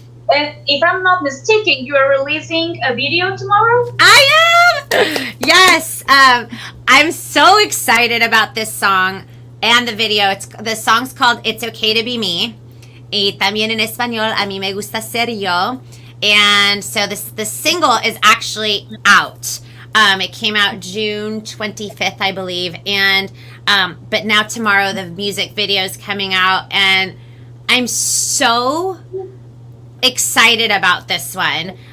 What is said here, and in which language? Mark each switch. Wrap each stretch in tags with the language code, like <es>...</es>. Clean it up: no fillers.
<en>And if I'm not mistaken, you are releasing a video tomorrow? I am! Yes. I'm so excited about this song and the video. The song's called It's Okay to Be Me.</en> <es>Y también en español, A mí me gusta ser yo.</es> <en>And so the single is actually out. It came out June 25th, I believe. And but now tomorrow the music video is coming out, and I'm so excited about this one.</en>